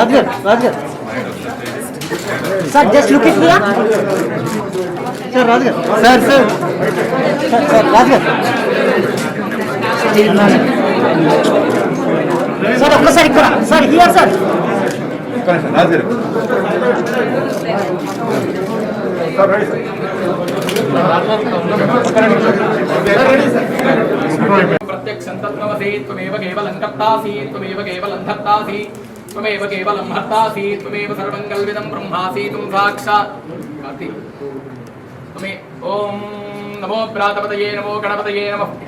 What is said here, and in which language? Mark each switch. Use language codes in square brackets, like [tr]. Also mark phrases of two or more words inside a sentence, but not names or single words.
[en] sir just look it here sir Raju sir sir sir Raju sir [te] ఒక్కసారి ఇక్కడ [en] sir here sir రాజు [sa] प्रत्यक्षं तत्त्वमसि त्वमेव केवलं कर्तासि त्वमेव केवलं धर्तासि त्वमेव केवलं हर्तासि त्वमेव सर्वं कल्पितं ब्रह्मासि त्वं साक्षात् त्वमे ॐ नमो प्रातपतये नमो गणपतये नमः